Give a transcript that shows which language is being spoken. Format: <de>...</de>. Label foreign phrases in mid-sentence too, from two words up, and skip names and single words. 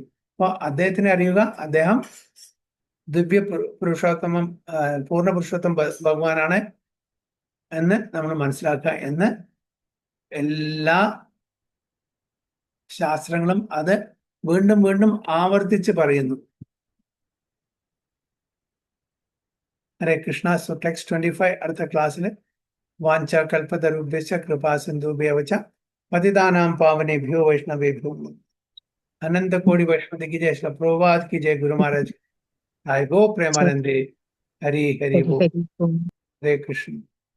<ml>അപ്പൊ അദ്ദേഹത്തിനെ അറിയുക, അദ്ദേഹം ദിവ്യ പുരുഷോത്തമം, പൂർണ്ണ പുരുഷോത്തം ഭഗവാനാണ് എന്ന് നമ്മൾ മനസ്സിലാക്കുക എന്ന് എല്ലാ ശാസ്ത്രങ്ങളും അത് വീണ്ടും വീണ്ടും ആവർത്തിച്ച് പറയുന്നു.</ml> <sa>हरे कृष्ण.</sa> <en>so text</en> <hi>25</hi> <ml>അടുത്ത ക്ലാസ്സിൽ</ml> <sa>वाञ्च कल्पतरुभ्यश्च कृपा सिन्धुभ्यवच पतितानां पावनेभ्यो वैष्णवेभ्यो</sa> <hi>अनंत कोटि वैष्णव की जय, श्री प्रभुपाद की जय, गुरु महाराज, आई गो प्रेमानंदे, हरि हरि बोल, हरे कृष्ण.</hi>